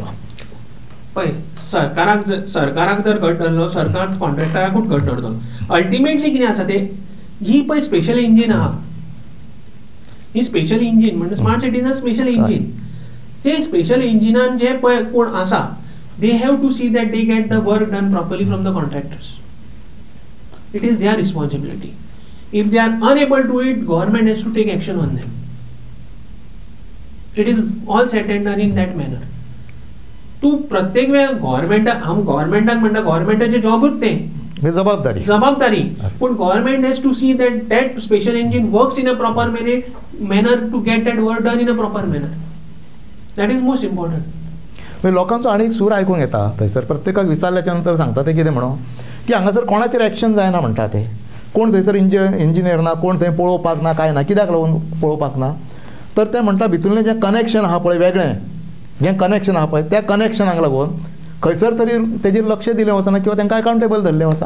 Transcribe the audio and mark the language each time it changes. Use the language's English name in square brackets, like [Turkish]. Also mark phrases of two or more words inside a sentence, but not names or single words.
[Konkani] पळय, सरकाराक जर घट धरलो, सरकार कॉन्ट्रॅक्टराकूच घट धरतलो. अल्टिमेटली कितें आसा ते, ही पळय [English] special engine [Konkani] आहा, ही [English] special engine [Konkani] म्हणजे [English] smart cities special engine. [Konkani] ते [English] special enginean [Konkani] जे पळय कोण आसा, [English] they have to see that they get the work done properly from the contractors. It is their responsibility. If they are unable to do it, government has to take action on them. It is all said and done in that manner. [Konkani] तू प्रत्येक वेळा गव्हर्नमेंटाक म्हणटा गव्हर्नमेंटाचे जॉबच ते जबाबदारी पण [English] government has to see that special engine works in a proper manner to get that work done in a proper manner. that is most important. [Konkani] लोकांचो आनी एक सूर आयकूंक येता थंयसर प्रत्येकाक विचारल्याच्या नंतर सांगता ते कितें म्हणून की हांगासर कोणाचेर एक्शन जायना म्हणटा ते. कोण थंयसर इंजिनियर ना, कोण थंय पळोवपाक ना, काय ना. कित्याक लागून पळोवपाक ना तर ते म्हणटा भितरलें जें कनेक्शन आहा पळय, वेगळें जें कनेक्शन आहा पळय, त्या कनेक्शनाक लागून खंयसर तरी तेजेर लक्ष दिलें वचना किंवा तांकां अकावंटेबल धरलें वचना.